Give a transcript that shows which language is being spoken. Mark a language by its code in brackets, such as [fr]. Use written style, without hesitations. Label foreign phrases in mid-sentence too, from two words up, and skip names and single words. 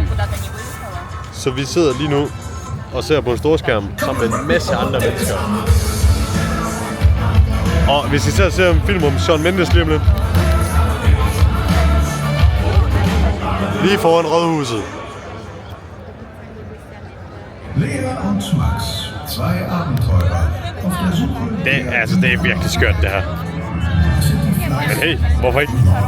[da] Så vi sidder lige nu og ser på en storskærm sammen med en masse andre mennesker. Og hvis I ser ser en film om Shawn Mendes lige om lidt. Lige foran Rådhuset. [de] Lea und Max, zwei Abenteurer auf der Suche. [da] Det er virkelig skørt, det her. Men hey, hvorfor ikke?